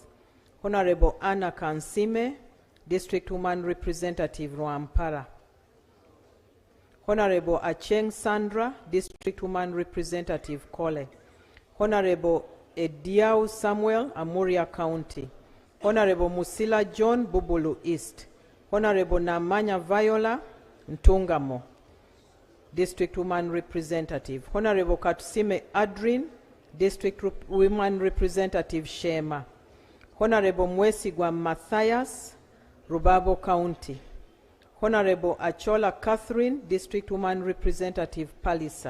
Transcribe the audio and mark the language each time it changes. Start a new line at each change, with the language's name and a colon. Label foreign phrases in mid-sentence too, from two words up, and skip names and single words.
English: Honorable Anna Kansime, District Woman Representative, Rwampara. Honorable Acheng Sandra, District Woman Representative, Kole. Honorable Ediau Samuel, Amuria County. Honorable Musila John, Bubulu East. Honorable Namanya Viola, Ntungamo, District Woman Representative. Honorable Katusime Adrin, District Woman Representative, Shema. Honorable Mwesigwa Matthias, Rubabo County. Honorable Achola Catherine, District Woman Representative, Palisa.